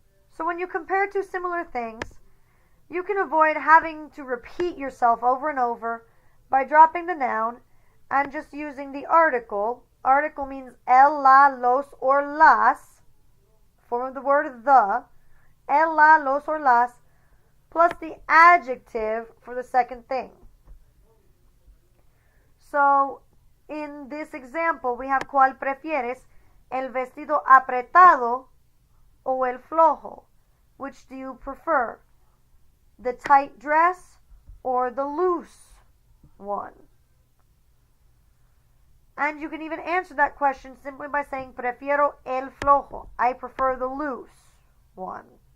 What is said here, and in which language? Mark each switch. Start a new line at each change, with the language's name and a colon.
English: So when you compare two similar things, you can avoid having to repeat yourself over and over by dropping the noun and just using the article. Article means el, la, los, or las, form of the word the, el, la, los, or las, plus the adjective for the second thing. So, in this example, we have
Spanish: ¿cuál prefieres? El vestido apretado
English: o
Spanish: el flojo?
English: Which do you prefer? The tight dress or the loose one? And you can even answer that question simply by saying
Spanish: prefiero el flojo.
English: I prefer the loose one.